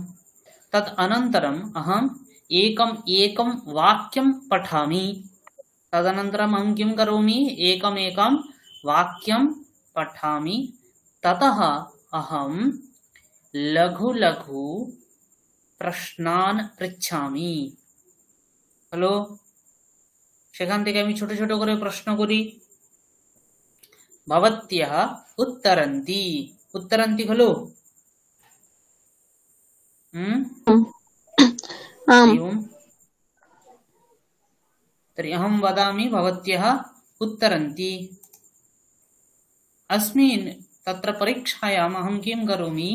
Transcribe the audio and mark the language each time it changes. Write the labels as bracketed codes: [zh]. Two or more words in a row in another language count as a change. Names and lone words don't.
[sa] तत् अनन्तरम् अहम् एकं वाक्यं पठामि। तदनन्तरम् अहं किं करोमि? एकं वाक्यं पठामि। ततः अहं लघु लघु प्रश्नान् पृच्छामि। [bn] হ্যালো, সেখান থেকে আমি ছোট ছোট করে প্রশ্ন করি। [sa] ভবত্যः उत्तरन्ति खलु। तर्हि अहं वदामि भवत्यः उत्तरन्ति। अस्मिन् तत्र परीक्षायाम् अहं किं करोमि?